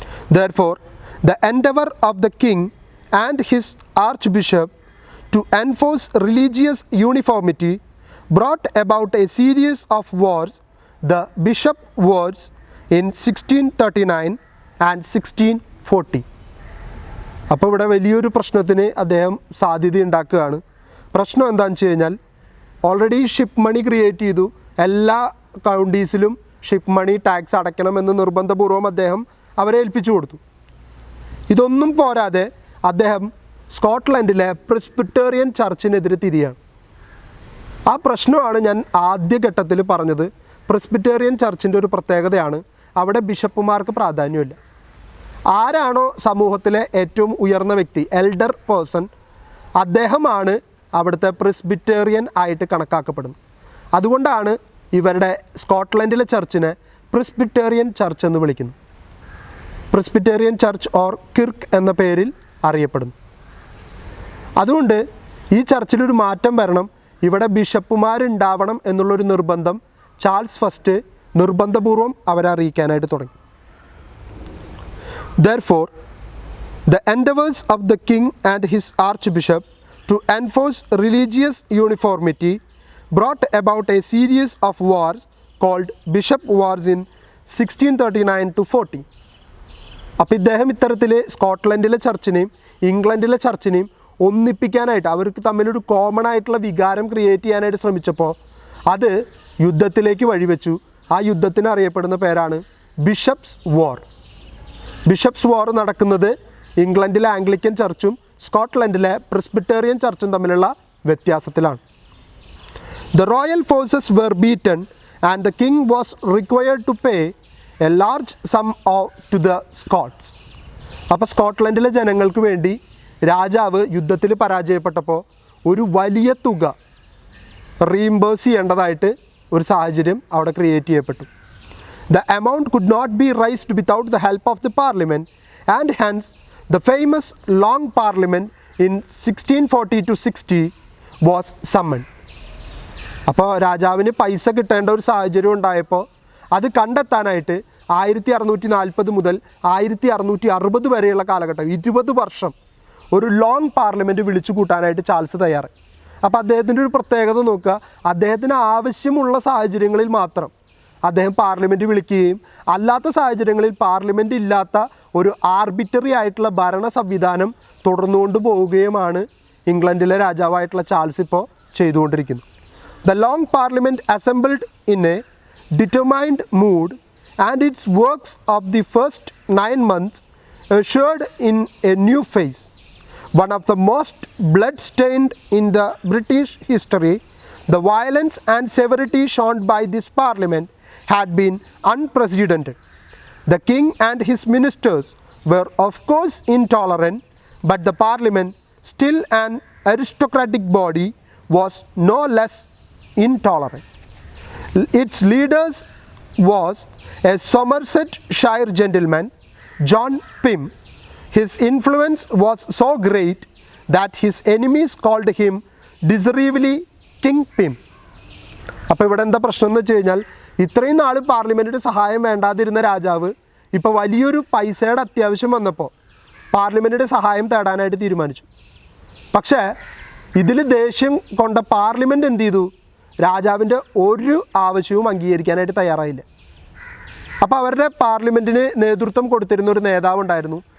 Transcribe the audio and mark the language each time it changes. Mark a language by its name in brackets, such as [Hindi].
[English] Therefore, the endeavor of the king and his archbishop to enforce religious uniformity brought about a series of wars, the bishop wars in 1639 and 1640. [Malayalam] അപ്പോൾ ഇവിടെ വലിയൊരു പ്രശ്നത്തിന് അദ്ദേഹം സാധ്യതയുണ്ടാക്കുകയാണ്. പ്രശ്നം എന്താണെന്ന് വെച്ച് കഴിഞ്ഞാൽ, ഓൾറെഡി ഷിപ്പ് മണി ക്രിയേറ്റ് ചെയ്തു, എല്ലാ കൗണ്ടീസിലും ഷിപ്പ് മണി ടാക്സ് അടയ്ക്കണമെന്ന് നിർബന്ധപൂർവ്വം അദ്ദേഹം അവരെ ഏൽപ്പിച്ചു കൊടുത്തു. ഇതൊന്നും പോരാതെ അദ്ദേഹം സ്കോട്ട്ലൻഡിലെ പ്രെസ്ബിറ്റേറിയൻ ചർച്ചിനെതിരെ തിരിയാണ്. ആ പ്രശ്നമാണ് ഞാൻ ആദ്യഘട്ടത്തിൽ പറഞ്ഞത്. പ്രെസ്ബിറ്റേറിയൻ ചർച്ചിൻ്റെ ഒരു പ്രത്യേകതയാണ് അവിടെ ബിഷപ്പുമാർക്ക് പ്രാധാന്യമില്ല. ആരാണോ സമൂഹത്തിലെ ഏറ്റവും ഉയർന്ന വ്യക്തി, എൽഡർ പേഴ്സൺ, അദ്ദേഹമാണ് അവിടുത്തെ പ്രെസ്ബിറ്റേറിയൻ ആയിട്ട് കണക്കാക്കപ്പെടുന്നത്. അതുകൊണ്ടാണ് ഇവരുടെ സ്കോട്ട്ലൻഡിലെ ചർച്ചിനെ പ്രെസ്ബിറ്റേറിയൻ ചർച്ച് എന്ന് വിളിക്കുന്നത്. പ്രെസ്ബിറ്റേറിയൻ ചർച്ച് ഓർ കിർക്ക് എന്ന പേരിൽ അറിയപ്പെടുന്നു. അതുകൊണ്ട് ഈ ചർച്ചിലൊരു മാറ്റം വരണം, ഇവിടെ ബിഷപ്പുമാരുണ്ടാവണം എന്നുള്ളൊരു നിർബന്ധം ചാൾസ് ഫസ്റ്റ് നിർബന്ധപൂർവം അവരെ അറിയിക്കാനായിട്ട് തുടങ്ങി. [English] Therefore, the endeavors of the king and his archbishop to enforce religious uniformity brought about a series of wars called Bishop Wars in 1639 to 40. [Malayalam] അപ്പോൾ ഇദ്ദേഹം ഇത്തരത്തിൽ സ്കോട്ട്ലൻഡിലെ ചർച്ചിനെയും ഇംഗ്ലണ്ടിലെ ചർച്ചിനെയും ഒന്നിപ്പിക്കാനായിട്ട്, അവർക്ക് തമ്മിലൊരു കോമൺ ആയിട്ടുള്ള വികാരം ക്രിയേറ്റ് ചെയ്യാനായിട്ട് ശ്രമിച്ചപ്പോൾ അത് യുദ്ധത്തിലേക്ക് വഴിവെച്ചു. ആ യുദ്ധത്തിന് അറിയപ്പെടുന്ന പേരാണ് ബിഷപ്സ് വാർ. ബിഷപ്സ് വാർ നടക്കുന്നത് ഇംഗ്ലണ്ടിലെ ആംഗ്ലിക്കൻ ചർച്ചും സ്കോട്ട്ലൻഡിലെ പ്രെസ്ബിറ്റേറിയൻ ചർച്ചും തമ്മിലുള്ള വ്യത്യാസത്തിലാണ്. [English] The royal forces were beaten and the king was required to pay a large sum to the Scots. [Malayalam] അപ്പോൾ സ്കോട്ട്ലൻഡിലെ ജനങ്ങൾക്ക് വേണ്ടി രാജാവ് യുദ്ധത്തിൽ പരാജയപ്പെട്ടപ്പോൾ ഒരു വലിയ തുക റീഇംബേഴ്സ് ചെയ്യേണ്ടതായിട്ട് ഒരു സാഹചര്യം അവിടെ ക്രിയേറ്റ് ചെയ്യപ്പെട്ടു. [English] The amount could not be raised without the help of the parliament, and hence the famous Long Parliament in 1640-60 was summoned. [Malayalam] അപ്പോൾ രാജാവിന് പൈസ കിട്ടേണ്ട ഒരു സാഹചര്യം ഉണ്ടായപ്പോൾ അത് കണ്ടെത്താനായിട്ട് 1640 മുതൽ 1660 വരെയുള്ള കാലഘട്ടം 20 വർഷം ഒരു ലോങ് പാർലമെൻറ്റ് വിളിച്ചു കൂട്ടാനായിട്ട് ചാൾസ് തയ്യാറായി. അപ്പോൾ അദ്ദേഹത്തിൻ്റെ ഒരു പ്രത്യേകത നോക്കുക, അദ്ദേഹത്തിന് ആവശ്യമുള്ള സാഹചര്യങ്ങളിൽ മാത്രം അദ്ദേഹം പാർലമെൻറ്റ് വിളിക്കുകയും അല്ലാത്ത സാഹചര്യങ്ങളിൽ പാർലമെൻറ്റ് ഇല്ലാത്ത ഒരു ആർബിറ്ററി ആയിട്ടുള്ള ഭരണ സംവിധാനം തുടർന്നുകൊണ്ട് പോവുകയുമാണ് ഇംഗ്ലണ്ടിലെ രാജാവായിട്ടുള്ള ചാൾസ് ഇപ്പോൾ ചെയ്തുകൊണ്ടിരിക്കുന്നത്. [English] The long parliament assembled in a determined mood, and its works of the first 9 months ushered in a new phase, one of the most blood-stained in the British history. The violence and severity shown by this parliament had been unprecedented. The king and his ministers were of course intolerant, but the parliament, still an aristocratic body, was no less intolerant. Its leaders was a Somersetshire gentleman, John Pym. His influence was so great that his enemies called him derisively King Pym. [Malayalam] അപ്പോൾ ഇവിടെ എന്താ പ്രശ്നം എന്ന് വെച്ച് കഴിഞ്ഞാൽ, ഇത്രയും നാൾ പാർലമെൻറ്റിൻ്റെ സഹായം വേണ്ടാതിരുന്ന രാജാവ് ഇപ്പോൾ വലിയൊരു പൈസയുടെ അത്യാവശ്യം വന്നപ്പോൾ പാർലമെൻറ്റിൻ്റെ സഹായം തേടാനായിട്ട് തീരുമാനിച്ചു. പക്ഷേ ഇതിൽ ദേഷ്യം കൊണ്ട പാർലമെൻറ്റ് എന്ത് ചെയ്തു? രാജാവിൻ്റെ ഒരു ആവശ്യവും അംഗീകരിക്കാനായിട്ട് തയ്യാറായില്ല. അപ്പോൾ അവരുടെ പാർലമെൻറ്റിന് നേതൃത്വം കൊടുത്തിരുന്ന ഒരു നേതാവ് ഉണ്ടായിരുന്നു.